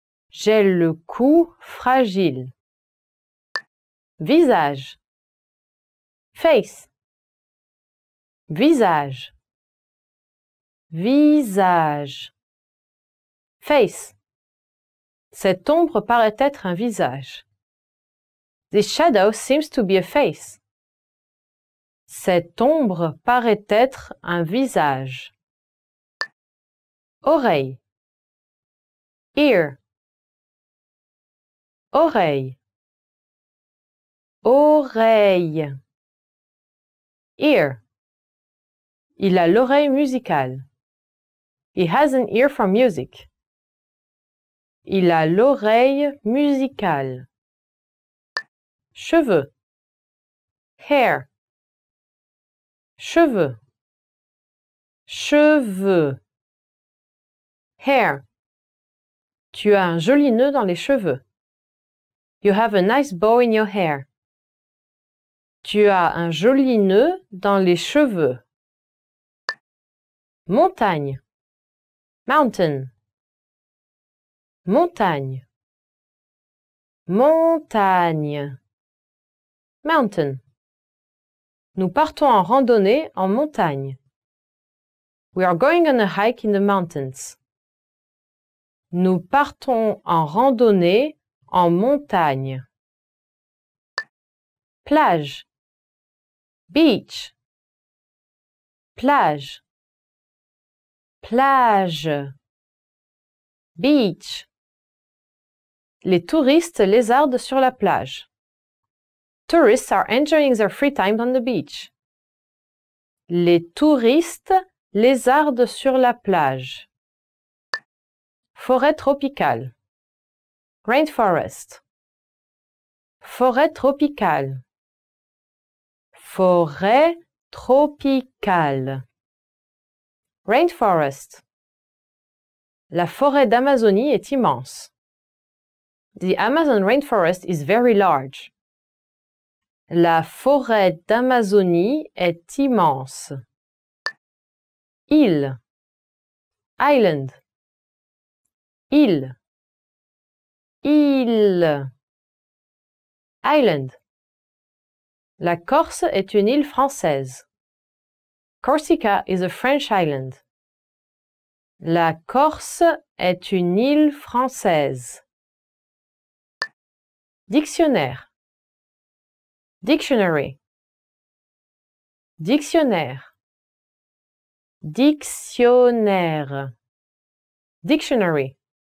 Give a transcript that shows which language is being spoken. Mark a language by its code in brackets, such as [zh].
[fr] J'ai le cou fragile. Visage. [en] Face. [fr] Visage. Visage. [en] Face. [fr] Cette ombre paraît être un visage. [en] This shadow seems to be a face. [fr] Cette ombre paraît être un visage. Oreille. [en] Ear. [fr] Oreille. Oreille. [en] Ear. [fr] Il a l'oreille musicale. [en] He has an ear for music. [fr] Il a l'oreille musicale. Cheveux. [en] Hair. [fr] Cheveux. Cheveux. [en] Hair. [fr] Tu as un joli nœud dans les cheveux. [en] You have a nice bow in your hair. [fr] Tu as un joli nœud dans les cheveux. Montagne. [en] Mountain. [fr] Montagne. Montagne. [en] Mountain. [fr] Nous partons en randonnée en montagne. [en] We are going on a hike in the mountains. [fr] Nous partons en randonnée en montagne. Plage. [en] Beach. [fr] Plage. Plage. Beach. Les touristes lézardent sur la plage. [en] Tourists are enjoying their free time on the beach. [fr] Les touristes lézardent sur la plage. Forêt tropicale. [en] Rainforest. [fr] Forêt tropicale. Forêt tropicale. [en] Rainforest. [fr] La forêt d'Amazonie est immense. [en] The Amazon rainforest is very large. [fr] La forêt d'Amazonie est immense. Île. [en] Island. [fr] Île. Île. [en] Island. [fr] La Corse est une île française. [en] Corsica is a French island. [fr] La Corse est une île française. Dictionnaire. [en] Dictionary. [fr] Dictionnaire. Dictionnaire. [en] Dictionary.